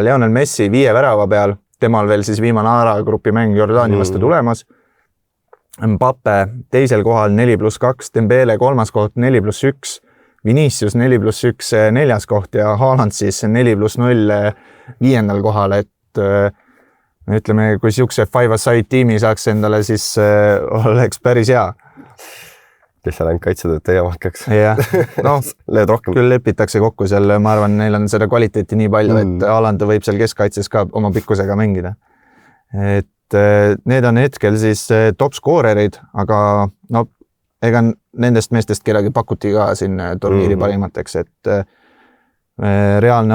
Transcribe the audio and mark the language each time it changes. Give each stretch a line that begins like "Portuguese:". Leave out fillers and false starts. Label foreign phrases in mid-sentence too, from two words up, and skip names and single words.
Estonian: Lionel Messi 5 värava peal, temal veel siis viimane A-grupi mäng Jordaania vastu tulemas. Mbappe teisel kohal 4+2, Dembele 3. koht 4+1, Vinicius 4+1 4. koht ja Haaland siis 4+0 5. kohal, et ütleme, kui siukse
English: five-a-side
Estonian: tiimi saaks endale, siis oleks päris hea. Kes seal ainult kaitsetööd tegema hakkaks. Jah, Leed rohkem. Küll lepitakse kokku seal, ma arvan, neil on seda kvaliteeti nii palju, et Haaland võib seal keskkaitses ka oma pikkusega mängida. Et need on hetkel siis topskoorerid, aga ega nendest meestest kedagi pakuti ka siin turniiri parimateks, et reaalne